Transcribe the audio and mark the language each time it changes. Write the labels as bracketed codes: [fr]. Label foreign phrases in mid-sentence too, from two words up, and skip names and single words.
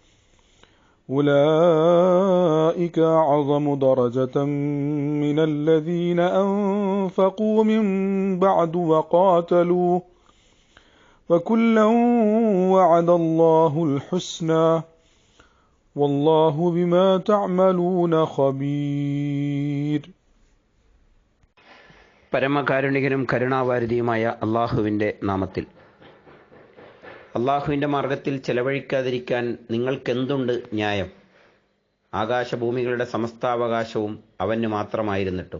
[ar] أولئك أعظم درجة من الذين أنفقوا من بعد وقاتلوا وكلا وعد الله الحسنى والله بما تعملون خبير. [ml] പരമകാരുണികനും കരുണാവാരിധിയുമായ അള്ളാഹുവിൻ്റെ നാമത്തിൽ. അള്ളാഹുവിൻ്റെ മാർഗത്തിൽ ചെലവഴിക്കാതിരിക്കാൻ നിങ്ങൾക്കെന്തുണ്ട് ന്യായം? ആകാശഭൂമികളുടെ സമസ്താവകാശവും അവന് മാത്രമായിരുന്നിട്ടും.